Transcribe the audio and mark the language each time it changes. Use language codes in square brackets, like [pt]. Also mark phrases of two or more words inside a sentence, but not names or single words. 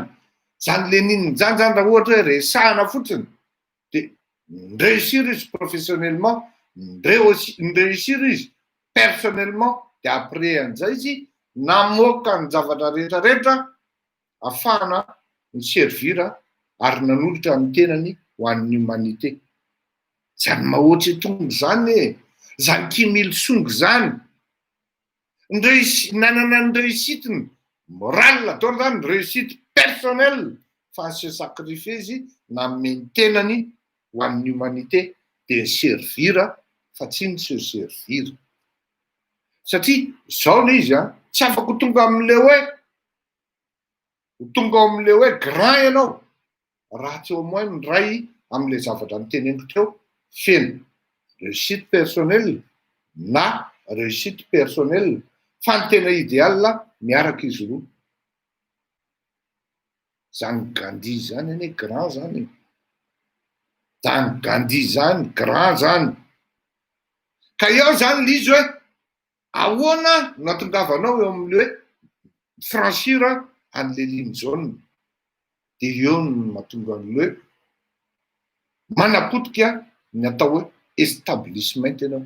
[mg] Zany Lénine zany raha ohatra hoe resahana fotsiny dia réussir izy professionnellement, réussir izy personnellement, dia après an'izay izy namoaka ny zavatra rehetrarehetra ahafahana miservira ary nanolotra ny tenany ho an'ny humanité. Zany mahoatry tonga zany zany Kim Il Sung zany nanana ny réussiteny morale atao zany [fr] réussite personnelle [mg] fa [fr] se sacrifier [mg] izy nanome ny tenany ho an'ny humanité dia servira fa tsy ny [fr] se servira. [mg] Satria zao le izy tsy afaka ho tonga amin'le hoe grand ianao raha tsy [fr] au moins [mg] mindray amin'le zavatra niteneniko teo feno [fr] réussite personnelle [mg] na [fr] réussite personnelle [mg] fa ny tena idéal miaraka izy roa. Zany Gandhi zany anie grand zany, zany Gandhi zany grand zany, ka eo zany le izy hoe ahoana nahatongavanao eo amin'le hoe franchir an'le [fr] ligne jaune, [mg] dia eo no mahatonga an'le hoe manapotika ny atao hoe establishment ianao.